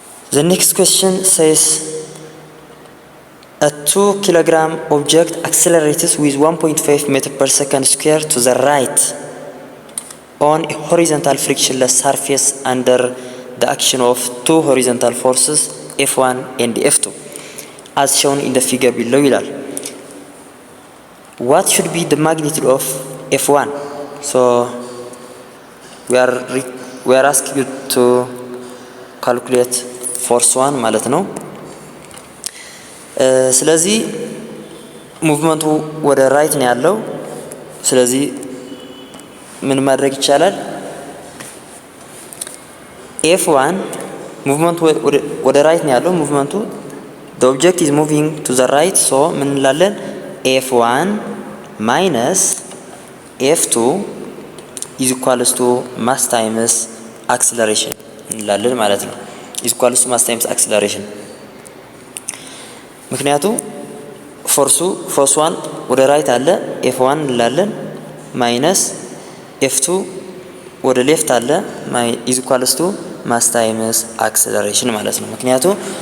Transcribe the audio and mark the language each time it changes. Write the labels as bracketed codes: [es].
[en] The next question says a 2 kilogram object accelerates with 1.5 meter per second square to the right on a horizontal frictionless surface under the action of two horizontal forces F1 and F2 as shown in the figure below [am] ይላል። [en] what should be the magnitude of F1? so we are asked you to calculate force 1 [am] ማለት ነው። ስለዚህ ሙቭመንቱ ወደ ራይት ነው ያለው። ስለዚህ ምን ማድረግ ይቻላል? F1 ሙቭመንቱ ወደ ራይት ነው ያለው ሙቭመንቱ [en] the object is moving to the right [am] so ምን እንላለን? [en] F1 minus F2 is equals to mass times acceleration [am] እንላለን ማለት ነው። [en] is equals to mass times acceleration [am] ምክንያቱም ፎርስ 1 ወደ ራይት አለ F1 እንላለን ማይነስ F2 ወደ ሌፍት አለ [en] is equals to mass times acceleration [am] ማለት ነው። ምክንያቱም